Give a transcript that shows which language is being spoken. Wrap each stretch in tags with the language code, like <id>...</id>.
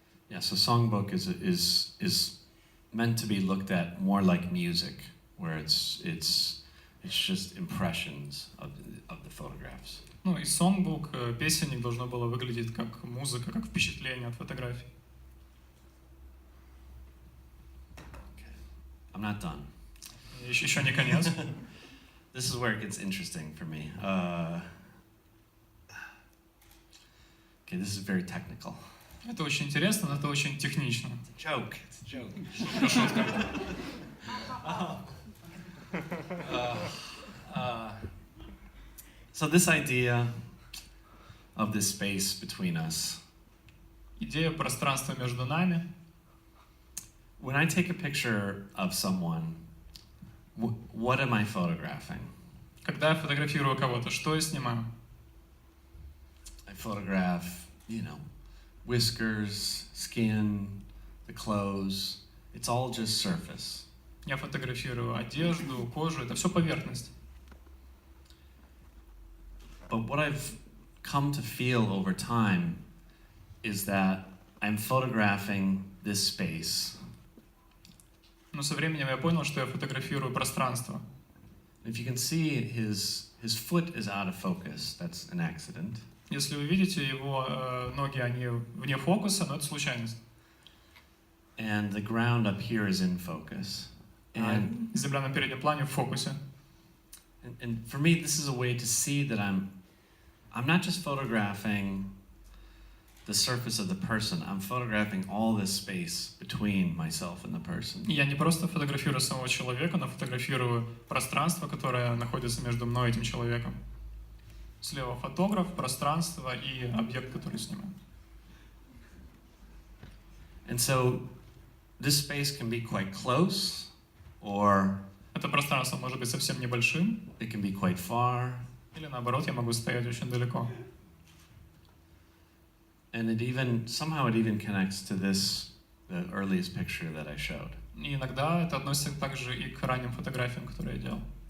<en>Yeah, so songbook is meant to be looked at more like music, where it's just impressions of the photographs.</en> <ru>Ну и сонгбук, песенник должно было выглядеть как музыка, как впечатление от фотографий.</ru> <en>Okay. I'm not done.</en> <ru>Еще не конец.</ru> <en>This is where it gets interesting for me. Okay, this is very technical.</en> <ru>Это очень интересно, но это очень технично.</ru> <en>It's a joke. It's a joke.</en> <ru>Это шутка.</ru> <en>So this idea of this space between us.</en> <ru>Идея пространства между нами.</ru> <en>When I take a picture of someone, what am I photographing?</en> <ru>Когда я фотографирую кого-то, что я снимаю?</ru> <en>I photograph, whiskers, skin, the clothes. It's all just surface.</en> <ru>Я фотографирую одежду, кожу, это все поверхность.</ru> <en>But what I've come to feel over time is that I'm photographing this space.</en> <ru>Но со временем я понял, что я фотографирую пространство.</ru> <en>If you can see, his foot is out of focus. That's an accident.</en> <ru>Если вы видите, его ноги, они вне фокуса, но это случайность.</ru> <en>And the ground up here is in focus. And</en> <ru>земля на переднем плане в фокусе.</ru> <en>And for me, this is a way to see that I'm not just photographing the surface of the person. I'm photographing all this space between myself and the person.</en> <ru>Я не просто фотографирую самого человека, но фотографирую пространство, которое находится между мной и этим человеком. Слева фотограф, пространство и объект, который снимаю.</ru> <en>And so this space can be quite close, or</en> <ru>это пространство может быть совсем небольшим,</ru> <en>it can be quite far,</en> <ru>или наоборот, я могу стоять очень далеко.</ru> <en>And somehow it even connects to the earliest picture that I showed.</en> <ru>И иногда это относится также и к ранним фотографиям, которые я делал.</ru>